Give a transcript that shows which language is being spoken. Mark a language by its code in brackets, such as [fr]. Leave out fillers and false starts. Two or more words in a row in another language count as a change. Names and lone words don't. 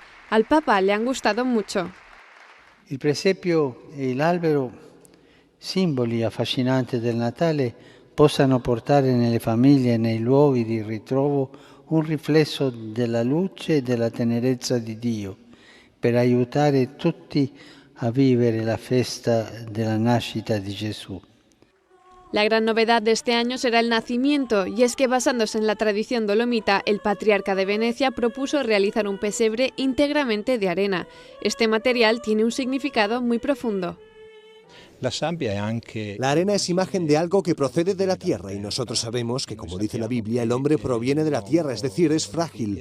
[es] Al Papa le han gustado mucho. [it] Il presepio e l'albero, simboli affascinanti del Natale, possano portare nelle famiglie e nei luoghi di ritrovo un riflesso della luce e della tenerezza di Dio, per aiutare tutti a vivere la festa della nascita di Gesù. [es] La gran novedad de este año será el nacimiento, y es que basándose en la tradición dolomita, el patriarca de Venecia propuso realizar un pesebre íntegramente de arena. Este material tiene un significado muy profundo. La arena es imagen de algo que procede de la tierra y nosotros sabemos que, como dice la Biblia, el hombre proviene de la tierra, es decir, es frágil.